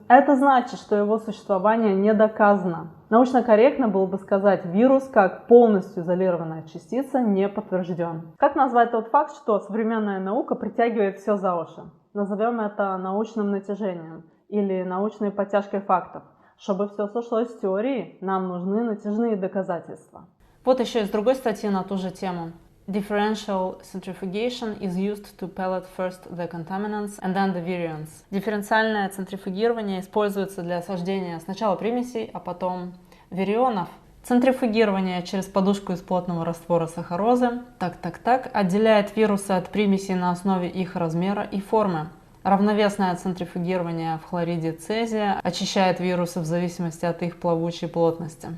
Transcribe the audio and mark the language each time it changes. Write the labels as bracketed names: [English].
[Russian] Это значит, что его существование не доказано. Научно корректно было бы сказать, вирус как полностью изолированная частица не подтвержден. Как назвать тот факт, что современная наука притягивает все за уши? Назовем это научным натяжением или научной подтяжкой фактов. Чтобы все сошлось с теорией, нам нужны натяжные доказательства. Вот еще из другой статьи на ту же тему. [English] Differential centrifugation is used to pellet first the contaminants and then the virions. [Russian] Дифференциальное центрифугирование используется для осаждения сначала примесей, а потом вирионов. Центрифугирование через подушку из плотного раствора сахарозы отделяет вирусы от примесей на основе их размера и формы. Равновесное центрифугирование в хлориде цезия очищает вирусы в зависимости от их плавучей плотности.